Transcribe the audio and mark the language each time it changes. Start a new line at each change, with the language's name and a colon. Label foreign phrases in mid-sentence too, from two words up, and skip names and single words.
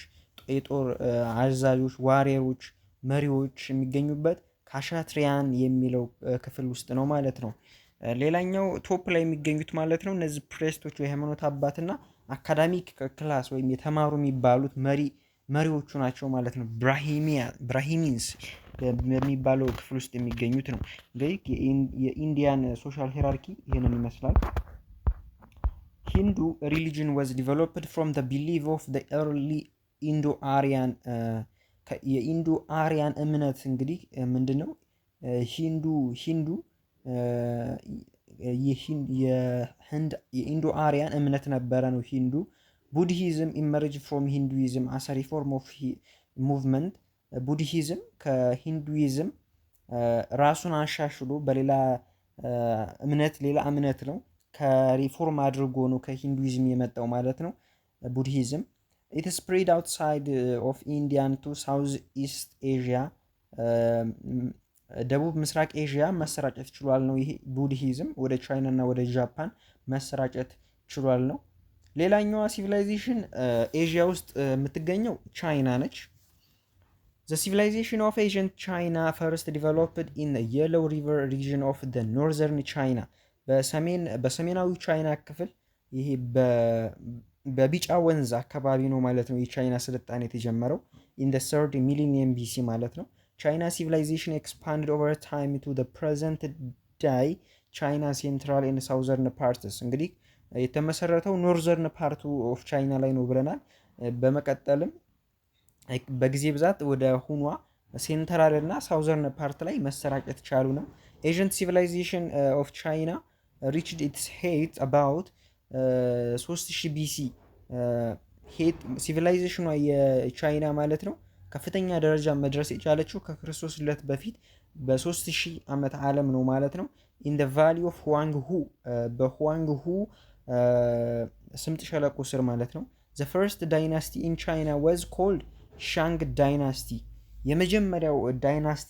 Amharic: የጦር አዛዦች፣ ዋሪየሮች፣ መሪዎች የሚገኙበት ካሻትሪያን የሚለው ክፍል ውስጥ ነው ማለት ነው። ሌላኛው ቶፕ ላይ የሚገኙት ማለት ነው እነዚህ ፕሬስቶች የሃይማኖት አባትና
English: academic class
Amharic: ወይም የተማሩ የሚባሉት መሪዎቹ ናቸው ማለት ነው። ብራሂሚንስ በሚባለው ክፍል ውስጥ የሚገኙት ነው። እንግዲህ የኢንዲያን
English: social hierarchy
Amharic: ይህንን ይመስላል።
English: Hindu religion was developed from the belief of the early Indo-Aryan
Amharic: የኢንዶ አሪያን እምነት እንግዲህ ምንድነው? ሂንዱ የኢንዶ አሪያን እምነት ነበረ ነው ሂንዱ።
English: Buddhism emerge from Hinduism as reform of movement።
Amharic: ቡድሂዝም ከሂንዱይዝም ራሱን አሻሽሎ በሌላ እምነት ነው ከሪፎርም አድርጎ ነው ከሂንዱይዝም የመጣው ማለት ነው ቡድሂዝም።
English: It spread outside of India to South East Asia.
Amharic: ደቡብ ምስራቅ ኤዥያ መሰራጨት ችሏል ነው ይሄ ቡድሂዝም ወደ ቻይና እና ወደ ጃፓን መሰራጨት ችሏል ነው። ሌላኛዋ ሲቪላይዜሽን ኤዥያ ውስጥ የምትገኘው ቻይና ነች።
English: The civilization of ancient China first developed in the Yellow River region of the northern China.
Amharic: በሰሜናዊ ቻይና ክፍል ይሄ በቢጫ ወንዝ አካባቢ ነው ማለት ነው የቻይና ስልጣኔ የተጀመረው
English: in the 3rd millennium BC
Amharic: ማለት ነው።
English: China civilization expanded over time to the present day China central and southern parts.
Amharic: እንግዲህ የተመሰረተው
English: northern part of China
Amharic: ላይ ነው ብለናል። በመቀጠልም በጊዜ ብዛት ወደ ሁኗ ሴንትራል እና
English: southern part
Amharic: ላይ መሰራጨት ቻሉ ነው።
English: Ancient civilization of China reached its height about 3000 BC
Amharic: ሄት ሲቪላይዜሽኗ የቻይና ማለት ነው ከፍተኛ ደረጃ መድረስ የቻለችው ከክርስቶስ ልደት በፊት በ3000 ዓመት ዓለም ነው ማለት ነው።
English: in the valley of Huang Hu
Amharic: በሁዋንግ ሁ ስምጥ ሸለቆ ስር ማለት ነው።
English: The first dynasty in China was called Shang dynasty
Amharic: የመጀመሪያው ዳይናስቲ